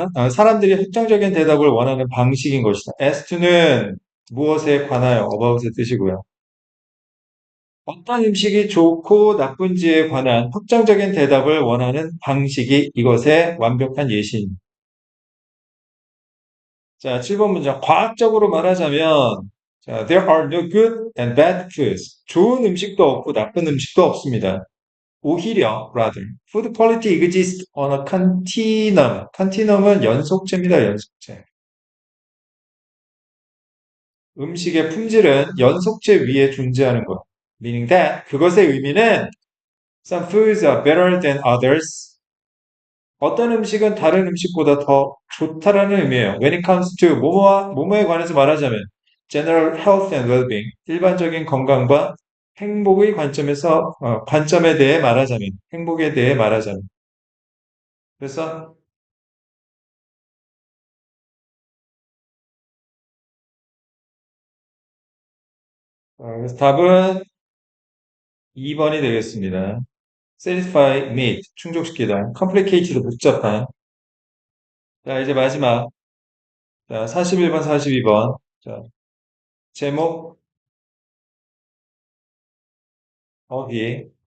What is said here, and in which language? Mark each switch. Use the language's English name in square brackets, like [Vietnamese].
[Korean] 사람들이 확정적인 대답을 원하는 방식인 것이다. as to는 무엇에 관하여 about의 뜻이고요. 어떤 음식이 좋고 나쁜지에 관한 확정적인 대답을 원하는 방식이 이것의 완벽한 예시입니다. 자, 7번 문장. 과학적으로 말하자면, 자, [English] there are no good and bad foods. [Korean] 좋은 음식도 없고 나쁜 음식도 없습니다. 오히려, [English] rather, food quality exists on a continuum. [Korean] continuum은 연속체입니다, 연속체. 음식의 품질은 연속체 위에 존재하는 것. [English] meaning that, [Korean] 그것의 의미는 [English] some foods are better than others. [Korean] 어떤 음식은 다른 음식보다 더 좋다라는 의미예요. [English] When it comes to [Korean] 뭐뭐에 관해서 말하자면 [English] general health and well-being, [Korean] 일반적인 건강과 행복의 관점에 대해 말하자면, 행복에 대해 말하자면. 그래서 그래서 답은 2번이 되겠습니다. satisfy, meet, 충족시키다. complicated도 복잡한. 자, 이제 마지막. 자, 41번, 42번. 자, 제목, 어휘.